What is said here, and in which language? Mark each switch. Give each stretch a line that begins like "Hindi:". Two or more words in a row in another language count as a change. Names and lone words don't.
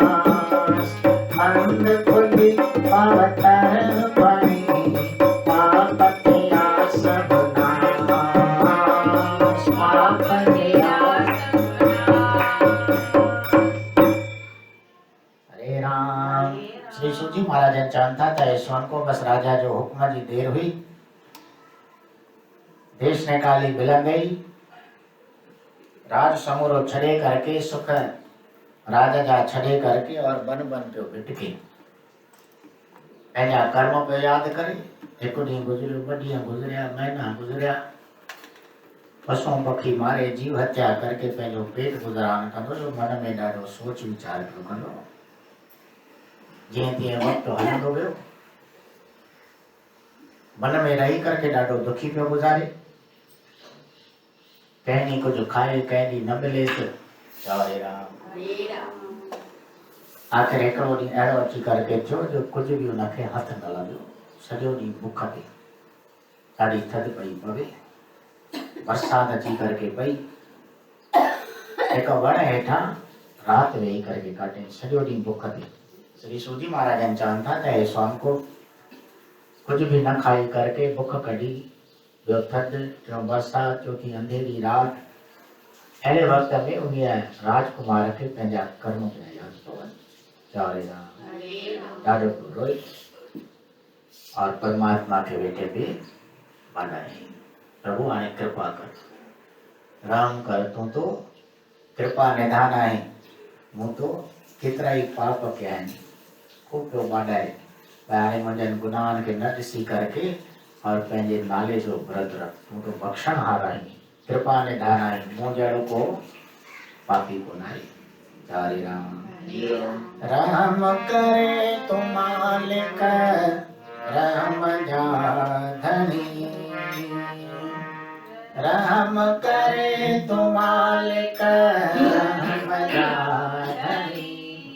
Sindhi: अंध खुली पावतर बणी, पाप किया सब नाश, पाप किया सब नाश। हरे राम। श्री सूजी महाराज चवंदा त यशवंत को बस राजा जो हुक्म जी देर हुई, देश निकाली मिलंदे ई राज समूरो छड़े करके सुख राजा जा छड़े करके और बन बन पे भिटके पंहिंजा कर्म पे याद करे। एक ॾींहुं गुज़रियो, ॿ ॾींहं गुज़रिया, महीना गुज़रिया, पशु पखी मारे जीव हत्या करके पंहिंजो पेट गुज़रान कंदो हुयो। मन में ॾाढो सोच वीचार पियो कंदो। जीअं तीअं वक़्तु हलंदो वियो, मन में रही करके ॾाढो दुखी पियो गुज़ारे। कंहिं ॾींहुं कुझु खाए, कंहिं ॾींहुं न मिलेसि। हरे राम। आख़िर हिकिड़ो ॾींहुं अहिड़ो अची करके थियो जो कुझु बि हुनखे हथ न लॻियो। सॼो ॾींहुं बुख ते, ॾाढी थधि पई पवे, बरसाति अची करके पई। हिकु वण हेठां राति वेही करके काटे, सॼो ॾींहुं बुख ते। श्री सूजी महाराजन चवनि था त हे स्वामी को कुछ भी न खाई करके बुख कढी, ॿियो थधि, टियों बरसाति, चौथी अंधेरी राति। अहिड़े वक़्त में उन राजकुमार खे पंहिंजा कर्म पिया यादि पियो वञे। हरे राम। ॾाढो रोई और परमात्मा खे वेठे पे मनाई, प्रभु हाणे कृपा कर, राम कर, तूं तो कृपा निधान आहे। मूं तो केतिरा ई पाप कया आहिनि। खूब पियो बाॾाए, हाणे मुंहिंजनि गुनाहनि खे न ॾिसी करके और पंहिंजे नाले जो व्रत रख। तूं तो बख़्शणहार आहीं, कृपा निधान आहीं, मूं जहिड़ो को पापी कोन आहे। हरे राम। राम करे तू मालिक, राम जा धनी, राम करे तू मालिक, राम जा धनी।